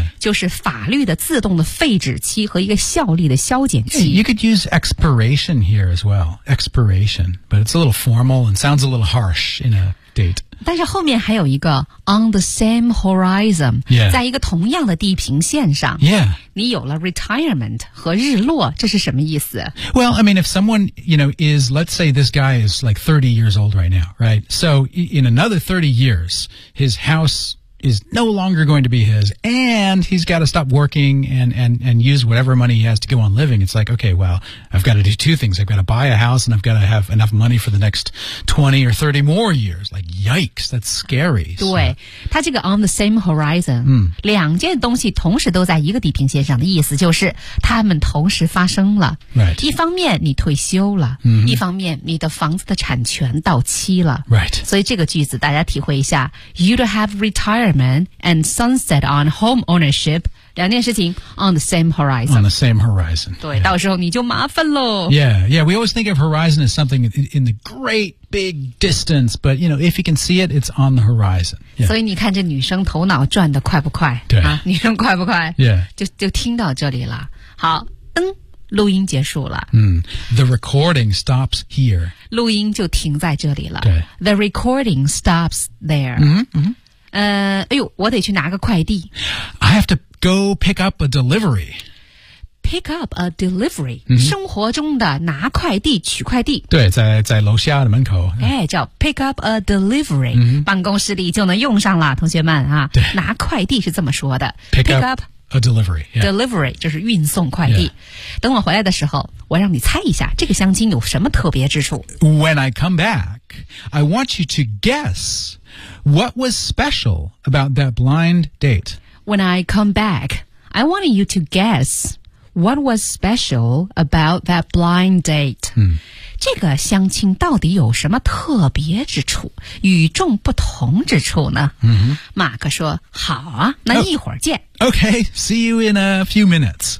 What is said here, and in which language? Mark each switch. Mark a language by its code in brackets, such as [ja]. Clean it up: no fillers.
[zh] 就是法律的自动的废止期和一个效力的消减期。 [en] You could use expiration here as well. Expiration. But it's a little formal and sounds a little harsh in a date. [zh] 但是后面还有一个 [en] on the same horizon.、 Yeah. [zh] 在一个同样的地平线上。 [en] Yeah. [zh] 你有了 retirement 和日落这是什么意思 [en] Well, I mean, if someone, you know, is, let's say this guy is like 30 years old right now, right? So in another 30 years, his house... is no longer going to be his, and he's got to stop working and use whatever money he has to go on living. It's like, okay, well, I've got to do two things. I've got to buy a house, and I've got to have enough money for the next 20 or 30 more years. Like, yikes, that's scary. [zh] 对，他这个 [en] on the same horizon,、嗯、 [zh] 两件东西同时都在一个地平线上的意思就是他们同时发生了。 [en] Right. [zh] 一方面你退休了、 mm-hmm. 一方面你的房子的产权到期了。 [en] Right. [zh] 所以这个句子大家体会一下 [en] You'd have retiredand sunset on home ownership [zh] 两件事情 [en] on the same horizon on the same horizon [zh] 对、yeah. 到时候你就麻烦咯 [en] yeah yeah we always think of horizon as something in the great big distance but you know if you can see it it's on the horizon、yeah. [zh] 所以你看这女生头脑转得快不快对、啊、女生快不快 [en] yeah [zh] 就听到这里了好灯录音结束了。 [en] 嗯、The recording stops here [zh] 录音就停在这里了对 [en] The recording stops there 嗯嗯 [zh] 哎呦，我得去拿个快递。 [en] I have to go pick up a delivery. Pick up a delivery.、 Mm-hmm. [zh] 生活中的拿快递、取快递。对，在楼下的门口。哎，叫 [en] pick up a delivery.、 Mm-hmm. [zh] 办公室里就能用上了，同学们啊。对。拿快递是这么说的。 [en] Pick up a delivery.、Yeah. [zh] Delivery 就是运送快递。 [en] Yeah. [zh] 等我回来的时候，我让你猜一下这个香精有什么特别之处。 [en] When I come back, I want you to guess... What was special about that blind date? When I come back, I want you to guess what was special about that blind date.、嗯、 [zh] 这个相亲到底有什么特别之处、与众不同之处呢？嗯、马克说，好啊，那一会儿见。 [en] Oh, okay, see you in a few minutes.